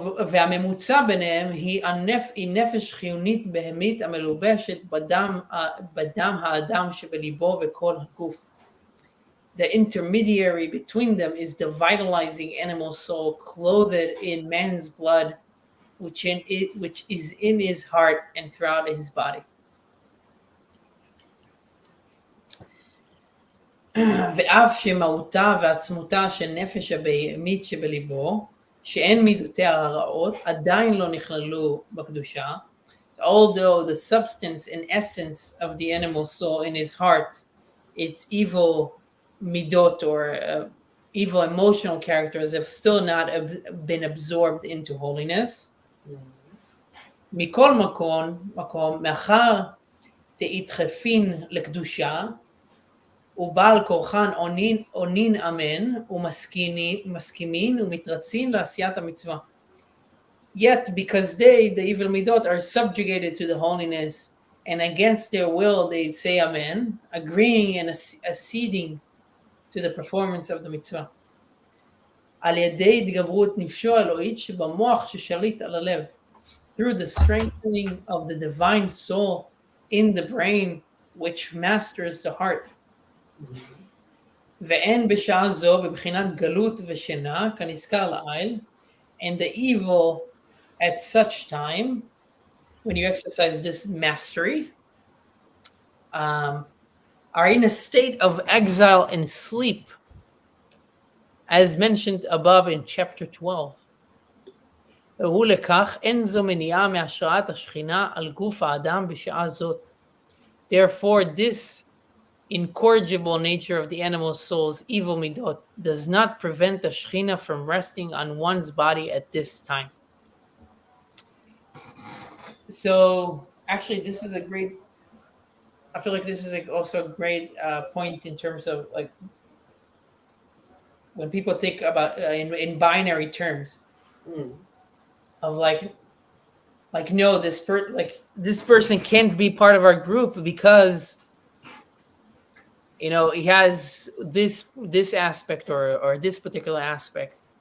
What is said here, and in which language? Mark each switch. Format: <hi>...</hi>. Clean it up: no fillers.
<he>והממוצע ביניהם היא נפש חיונית בהמית המלובשת בדם האדם שבליבו וכל הגוף.</he> <en>The intermediary between them is the vitalizing animal soul clothed in man's blood, which is in his heart and throughout his body.</en> <he>ואף שמהותה ועצמותה של נפש הבהמית שבליבו, שאין מידותיה הרעות, עדיין לא נכללו בקדושה,</he> <en>although the substance and essence of the animal soul in his heart, its evil midot or evil emotional characters have still not been absorbed into holiness.</en> <he>מכל מקום, מאחר דאידחפין לקדושה, ובעל כורחן עונין אמן, ומסכימין ומתרצין לעשיית המצווה.</he> <en>Yet, because the evil midot, are subjugated to the holiness, and against their will they say amen, agreeing and acceding to the performance of the mitzvah.</en> <he>על ידי התגברות נפשו האלוהית שבמוח ששליט על הלב,</he> <en>through the strengthening of the divine soul in the brain, which masters the heart.</en> <he>ואין בשעה זו בבחינת גלות ושינה כנזכר לעיל,</he> <en>and the evil at such time, when you exercise this mastery, are in a state of exile and sleep, as mentioned above in chapter 12.</en> <he>והוא לכך אין זו מניעה מהשראת השכינה על גוף האדם בשעה זאת.</he> <en>Therefore, this incorrigible nature of the animal soul's evil midot does not prevent the Shekhinah from resting on one's body at this time. So, actually, this is a I feel like this is like also a great point in terms of like when people think about in binary terms of like no, this person can't be part of our group because he has this aspect or this particular aspect.</en>